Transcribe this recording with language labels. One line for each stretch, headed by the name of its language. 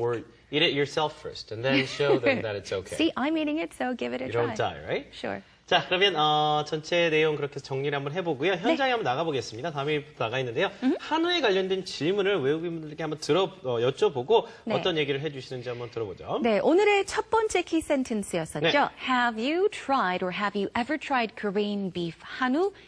English: Or eat it yourself first, and then show them that it's okay. See, I'm eating it, so give it a try. You don't die, right? Sure.
Korean: 자, 그러면 전체 내용 그렇게 정리를 한번 해보고요. 현장에 한번 나가보겠습니다. 다음에부터 나가 있는데요. 한우에 관련된 질문을 외국인분들께 한번 여쭤보고 네. 어떤 얘기를 해주시는지 한번 들어보죠. 네, 오늘의 첫 번째 키 센텐스였었죠. 네.
English: Have you tried or have you ever tried Korean beef 한우?